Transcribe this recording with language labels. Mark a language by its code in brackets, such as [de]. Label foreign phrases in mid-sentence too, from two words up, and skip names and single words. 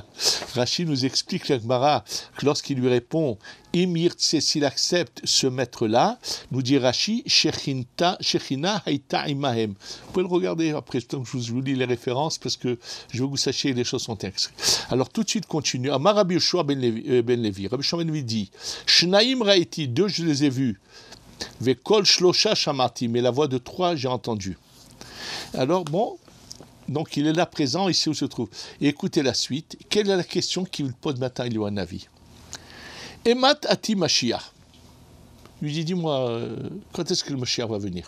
[fr] Rashi nous explique, la Gemara, que lorsqu'il lui répond, Imir Tse, s'il accepte ce maître-là, nous dit Rashi, [he] שכינה הייתה עמהם. [fr] Vous pouvez le regarder après, je vous lis les références, parce que je veux que vous sachiez que les choses sont inscrites. Alors tout de suite, continue. [he] אמר רבי יהושע בן לוי. [fr] Rabbi Yoshua ben Levi dit, [he] שנים ראיתי, [fr] 2 je les ai vus. [he] וקול שלשה שמעתי, [fr] mais la voix de 3 j'ai entendu. Alors bon, donc il est là présent, ici où se trouve. Et écoutez la suite. Quelle est la question qu'il pose maintenant Eliyahu Hanavi? [he] אימת אתי משיח. [fr] Il lui dit, dis-moi, quand est-ce que le Mashiach va venir?